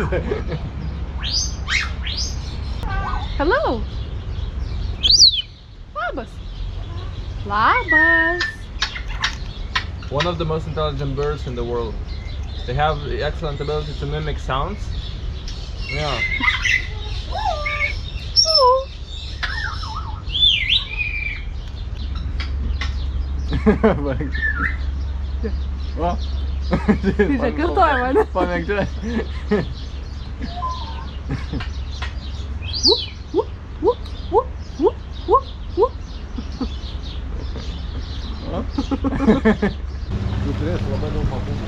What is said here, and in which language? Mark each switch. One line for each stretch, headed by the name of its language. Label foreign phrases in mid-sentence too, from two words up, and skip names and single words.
English: Hello.
Lithuanian: Labas. Labas.
English: One of the most intelligent birds in the world. They have the excellent ability to mimic sounds. Yeah.
Lithuanian: Va. Tai kartuoja mane. Pamėgdžiai. Tu turėsi labai daug papūgų.